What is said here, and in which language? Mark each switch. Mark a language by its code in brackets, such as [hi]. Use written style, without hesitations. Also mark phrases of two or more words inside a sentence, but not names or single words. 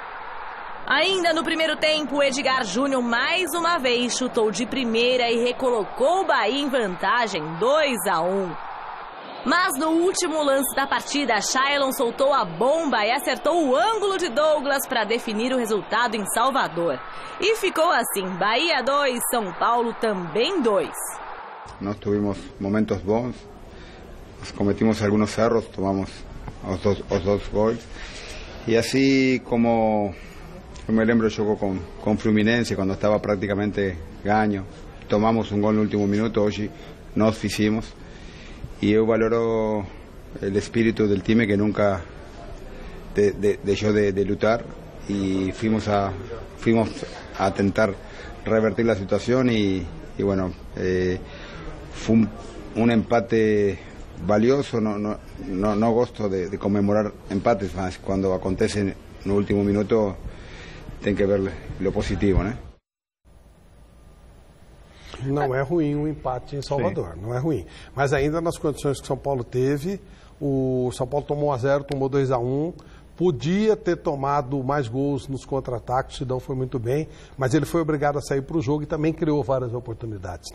[pt] Ainda no primeiro tempo, Edgar Júnior mais uma vez chutou de primeira e recolocou o Bahia em vantagem 2-1. Mas no último lance da partida, Shailon soltou a bomba e acertou o ângulo de Douglas para definir o resultado em Salvador. E ficou assim, Bahia 2, São Paulo também 2. Nós tivemos momentos bons. [es] Cometimos algunos erros, tomamos os dos gols. Y así como yo me lembro, jogó con Fluminense cuando estaba prácticamente ganho. Tomamos un gol en el último minuto, hoy nos hicimos. Y yo valoro el espíritu del time que nunca dejó de luchar. Y fuimos a tentar revertir la situación y bueno, fue un empate valioso, no gosto de comemorar empates, mas cuando acontece en el último minuto [pt] tem que ver [es] lo positivo, né? [pt] Não é ruim o empate em Salvador, não é ruim. Mas ainda nas condições que São Paulo teve, o São Paulo tomou 1-0, tomou 2-1, podia ter tomado mais gols nos contra-ataques, o Sidão foi muito bem, mas ele foi obrigado a sair para o jogo e também criou várias oportunidades.